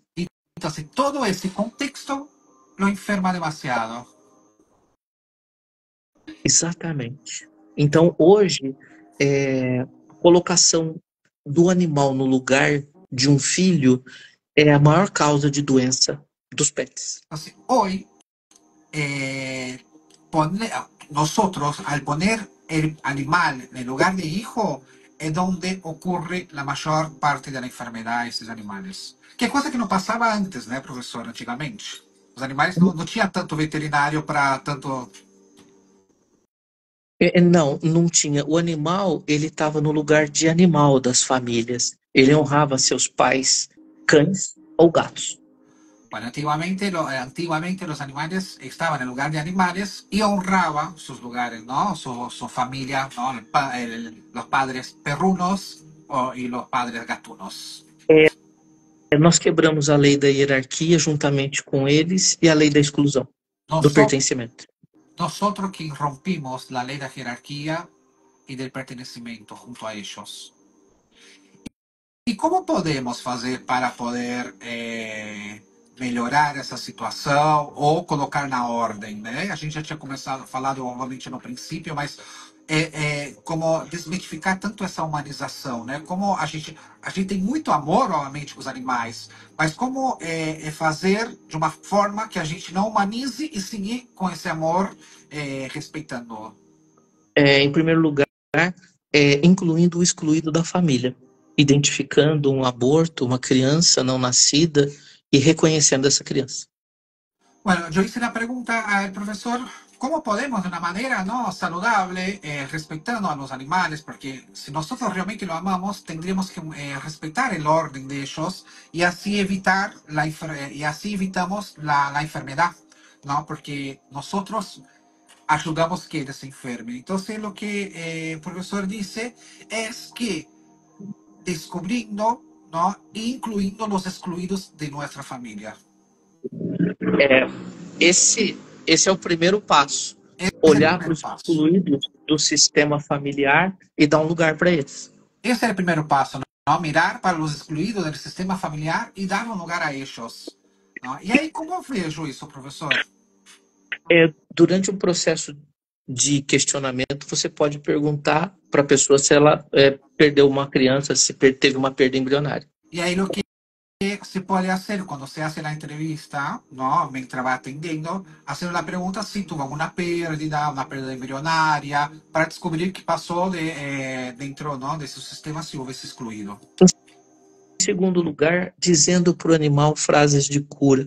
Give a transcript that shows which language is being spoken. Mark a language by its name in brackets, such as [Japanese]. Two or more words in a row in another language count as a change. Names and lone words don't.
[Portuguese] Então, todo esse contexto [Spanish] lo enferma demasiado. [Portuguese] Exatamente. Então, hoje, a colocação do animal no lugar de um filho é a maior causa de doença dos pets. Então, hoje, [Spanish] nosotros, al poner el animal en lugar de hijo, es donde ocurre la mayor parte de la enfermedad de estos animales. [Portuguese] Que é coisa que não passava antes, né, professor, antigamente. Os animais não tinha tanto veterinário para tanto... Não tinha. O animal, ele estava no lugar de animal das famílias. Ele honrava seus pais, cães ou gatos. [Spanish] Bueno, antiguamente los animales estaban en lugar de animales y honraba sus lugares, ¿no? Su familia, ¿no? Los padres perrunos y los padres gatunos. [Portuguese] Nós quebramos a lei da hierarquia juntamente com eles e a lei da exclusão, do pertencimento. [Spanish] Nosotros que rompimos la ley de jerarquía y del pertenecimiento junto a ellos. ¿Y cómo podemos hacer para poder [Portuguese] melhorar essa situação ou colocar na ordem, né? A gente já tinha falado obviamente no princípio, mas como desmitificar tanto essa humanização, né? Como a gente tem muito amor, obviamente, com os animais, mas como fazer de uma forma que a gente não humanize e seguir com esse amor, respeitando. Em primeiro lugar, incluindo o excluído da família, identificando um aborto, uma criança não nascida e reconhecendo essa criança. [Spanish] Bueno, yo hice la pregunta al profesor, ¿cómo podemos de una manera no saludable, respetando a los animales? Porque si nosotros realmente lo amamos, tendríamos que respetar el orden de ellos y así evitamos la enfermedad, ¿no? Porque nosotros ayudamos que ellos se enfermen. Entonces, lo que el profesor dice es que descubriendo, ¿no? Incluyendo los excluidos de nuestra familia. [Portuguese] É, esse é o primeiro passo. [Spanish] Ese es el [Portuguese] Olhar para [Spanish] primer [Portuguese] os [Spanish] paso. [Portuguese] excluídos do sistema familiar e dar um lugar para eles. [Spanish] Ese es el primer paso, ¿no? Mirar para los excluidos del sistema familiar y dar un lugar a ellos, ¿no? Y ahí, ¿cómo vejo eso, profesor? [Portuguese] Durante um processo de questionamento, você pode perguntar para a pessoa se ela perdeu uma criança, se teve uma perda embrionária. [Spanish] Y ahí lo que se puede hacer cuando se hace la entrevista, ¿no? Mientras va atendiendo, hacer la pregunta si tuvo una pérdida embrionaria, para descubrir qué pasó dentro, ¿no? De su sistema si hubiese excluido. [Portuguese] Em segundo lugar, dizendo para o animal frases de cura.